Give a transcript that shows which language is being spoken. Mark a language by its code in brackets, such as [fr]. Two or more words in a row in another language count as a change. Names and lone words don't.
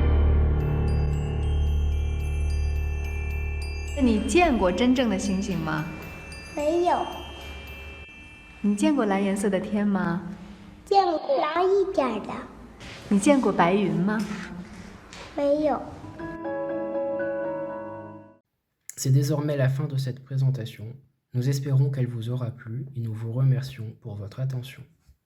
[zh] 你见过真正的星星吗？没有。你见过蓝颜色的天吗？见过蓝一点的。你见过白云吗？没有。 [fr] C'est désormais la fin de cette présentation. Nous espérons qu'elle vous aura plu et nous vous remercions pour votre attention.